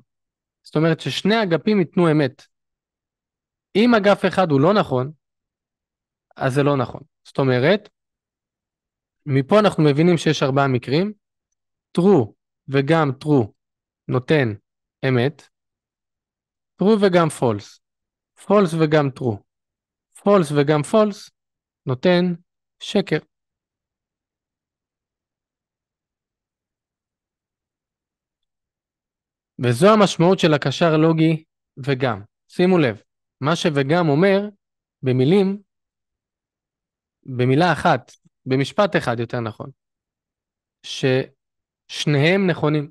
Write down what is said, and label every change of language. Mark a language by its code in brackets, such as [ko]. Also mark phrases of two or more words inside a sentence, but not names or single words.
[he] זאת אומרת ששני אגפים ייתנו אמת. אם אגף אחד הוא לא נכון, אז זה לא נכון. זאת אומרת, מפה אנחנו מבינים שיש 4 מקרים, true וגם true נותן אמת, true וגם false, false וגם true, false וגם false נותן שקר. וזו המשמעות של הקשר לוגי וגם. שימו לב, מה שוגם אומר במילים, במילה אחת, במשפט אחד יותר נכון, ששניהם נכונים.